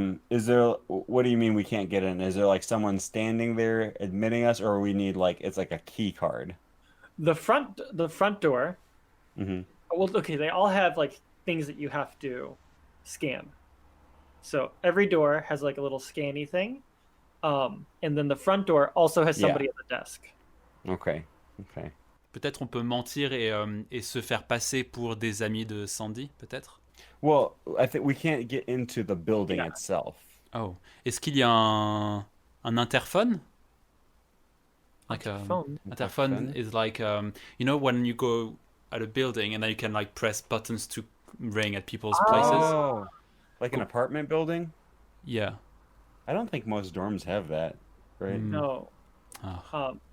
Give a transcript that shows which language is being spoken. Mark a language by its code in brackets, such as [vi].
[en] Is there, what do you mean we can't get in? Is there like someone standing there admitting us, or we need like it's like a key card? The front door. Hmm. Well, okay, they all have like things that you have to scan. So every door has like a little scanny thing. And then the front door also has somebody at the desk. Okay. Okay. [fr] Peut-être on peut mentir et se faire passer pour des amis de Sandy, peut-être? [en] Well, I think we can't get into the building Yeah. itself. Oh. [fr] Est-ce qu'il y a un interphone? [en] Like Phone. interphone is like you know when you go at a building and then you can like press buttons to ring at people's places. Oh, like an apartment building? Yeah. I don't think most dorms have that, right? No. Ah.